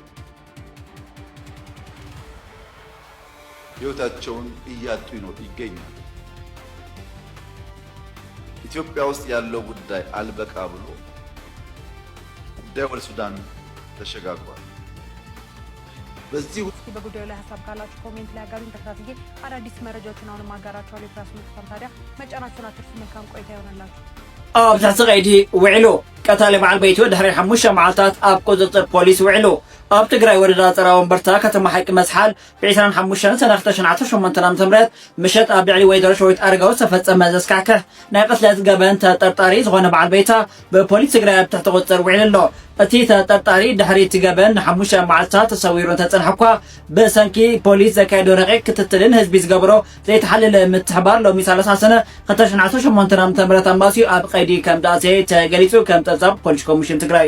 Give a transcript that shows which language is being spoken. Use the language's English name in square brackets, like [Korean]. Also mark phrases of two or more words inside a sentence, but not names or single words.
[Amharic] ሕይወታቸውን እያጡ ይገኛሉ። ኢትዮጵያ ውስጥ ያለው ጉዳይ አልበቃ ብሎ ጉዳዩ ወደ ሱዳን ተሸጋግሯል። በዚህ ውስጥ በጉዳዩ ላይ ሀሳብ ካላችሁ ኮሜንት ላይ አጋሩኝ። ተከታትዬ አዳዲስ መረጃዎችን አሁን ማጋራችኋለሁ። የፕላስ ምልክቱን ታዲያ መጫናችሁን አትርሱ። መልካም ቆይታ ይሆንላችሁ። [Tigrinya] ብታሕቲ ቀይዲ ውዕሎ ቀታሊ በዓል ቤቱ ድሕሪ 5 መዓልታት ኣብ ቁፅጥር ፖሊስ ውዕሎ ኣብ ትግራይ ወረዳ ፀራ ወንበርታ ከተማ ሓቂ መስሓል ብ25 ሰነ 2018 ዓ.ም ምሸት ኣብ ልዕሊ ወይደሮ ሸዊት ኣረጋዊ ዝተፈፀመ ዘስካሕክሕ ናይ ቅትለት ገበን ተጠርጣሪ ዝኾነ በዓል ቤታ ብፖሊስ ትግራይ ኣብ ትሕቲ ቁፅጥር ውዕል ኣሎ። እቲ ተጠርጣሪ ድሕሪ እቲ ገበን ን5 መዓልታት ተሰዊሩ እንተፀንሐ እኳ ብሰንኪ ፖሊስ ዘካየዶ ረቂቅ ክትትልን ህዝቢ ዝገብሮ ዘይተሓለለ ምትሕባር ሎሚ 30 ሰነ 2018 ዓ.ም ኣምባሲኡ ኣብ ቀይዲ ከም ዳእሰየ ተገሊጹ ከም ጠዛብ ፖሊስ ኮሚሽን ትግራይ